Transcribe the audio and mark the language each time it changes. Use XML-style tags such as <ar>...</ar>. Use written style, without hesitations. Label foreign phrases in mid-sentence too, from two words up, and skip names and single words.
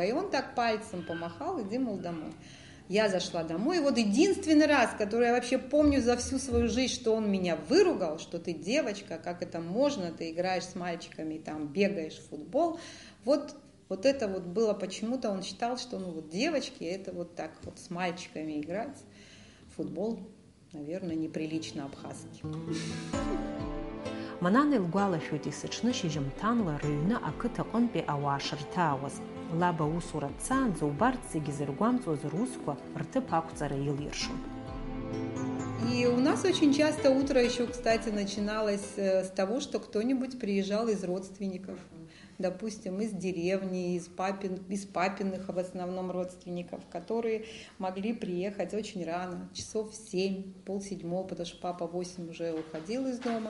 <ru>И он так пальцем помахал, иди, мол, домой. Я зашла домой, и вот единственный раз, который я вообще помню за всю свою жизнь, что он меня выругал, что ты девочка, как это можно, ты играешь с мальчиками, там бегаешь в футбол. Вот это вот было почему-то, он считал, что девочки, это вот так вот с мальчиками играть в футбол, наверное, неприлично абхазски.</ru> <ab>Манана илгәалашәоит есыҽны шьыжьымҭанла рыҩны ақыҭаҟынтәи ауаа шырҭаауаз. Лаба усура дцаанӡа убарҭ зегьы зыргәамҵуаз русқәа рҭыԥ ақәҵара илиршон.</ab> <ru>И у нас очень часто утро еще, кстати, начиналось с того, что кто-нибудь приезжал из родственников. Допустим, из деревни, из папиных в основном родственников, которые могли приехать очень рано, часов в 7, 6:30, потому что папа в 8 уже уходил из дома.</ru>